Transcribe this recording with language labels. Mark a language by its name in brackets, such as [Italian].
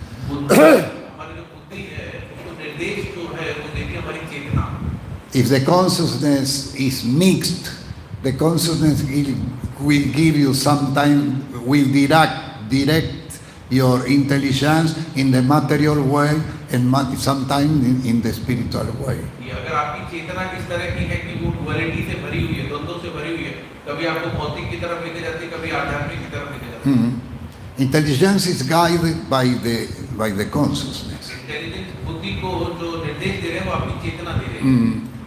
[Hindi] हमारी जो बुद्धि है उसको निर्देश जो है वो देती है हमारी चेतना। [English] If the consciousness is mixed, the consciousness will give you sometime, will direct your intelligence in the material way and sometimes in the spiritual way. [Hindi] ये अगर आपकी चेतना किस तरह की है कि वो डुअलिटी से भरी हुई है, द्वंद्वों से भरी हुई है, कभी आपको भौतिक की तरफ लेके जाती है, कभी आध्यात्मिक की तरफ लेके जाती है। [English] Intelligence is guided by the consciousness. [Hindi] Intelligence बुद्धि को जो निर्देश दे रहे हैं वो आपकी चेतना दे रहे हैं।